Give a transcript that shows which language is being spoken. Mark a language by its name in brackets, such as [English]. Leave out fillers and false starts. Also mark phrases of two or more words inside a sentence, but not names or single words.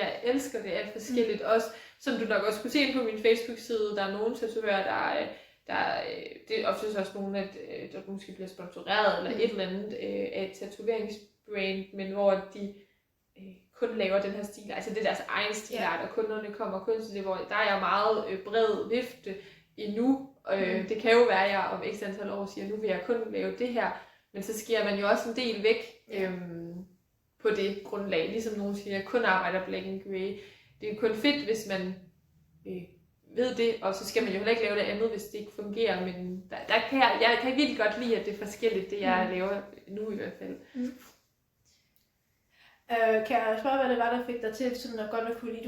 [Danish] Jeg elsker det alt forskelligt. Også, som du nok også kunne se på min Facebook-side, der er nogle tatovører, det er oftest også nogle, der måske bliver sponsoreret eller et eller andet af et tatoveringsbrand, men hvor de kun laver den her stil, altså det er deres egen stilart, og kunderne kommer kun til det, hvor der er meget bred vifte endnu. Det kan jo være, at jeg om x antal år siger, nu vil jeg kun lave det her, men så sker man jo også en del væk på det grundlag, ligesom nogen siger, jeg kun arbejder [English] black and grey. [Danish] Det er kun fedt, hvis man ved det, og så skal man jo heller ikke lave det andet, hvis det ikke fungerer, men jeg kan virkelig godt lide, at det er forskelligt, det jeg laver nu i hvert fald. Kan jeg spørge, hvad det var, der fik dig til sådan at godt at kunne lide?